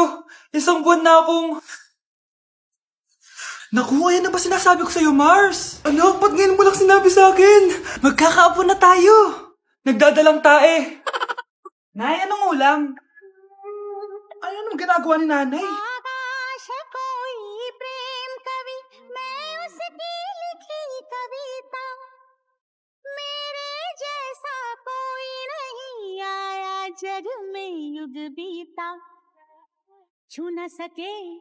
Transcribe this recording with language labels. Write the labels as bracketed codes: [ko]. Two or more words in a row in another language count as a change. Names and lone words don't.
[tl] 1 buwan na akong... Naku, ayan na ba sinasabi ko sa'yo, Mars? Anak, ba't ngayon mo lang sinabi sa akin? Magkakaapo na tayo. Nagdadalang tae. Nay, anong ulam? Ano naman ginagawa ni nanay? [hi] आकाश कोई प्रेम कवि मैं उसकी लिखी कविता मेरे जैसा कोई नहीं आया जग में युग बीता छू न सके